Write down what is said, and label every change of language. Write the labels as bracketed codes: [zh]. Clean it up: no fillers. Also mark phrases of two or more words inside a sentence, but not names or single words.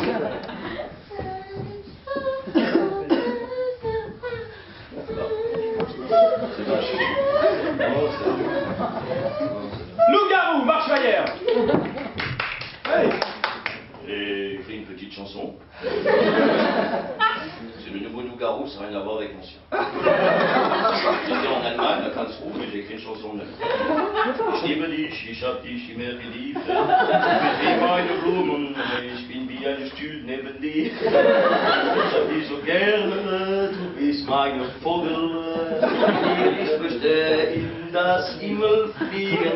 [fr] Loup-garou, marche-maillère. J'ai écrit une petite chanson. C'est le nouveau loup-garou, ça n'a rien à voir avec l'ancien. J'étais en Allemagne, à Karlsruhe, j'ai écrit une chanson neuve. [de] Ich liebe dich, ich hab dich immer geliebt. Du bist wie meine Blumen, ich bin wie ein Stuhl neben dir. Ich hab dich so gerne, du bist meine Vogel. Ich möchte in das Himmel fliegen.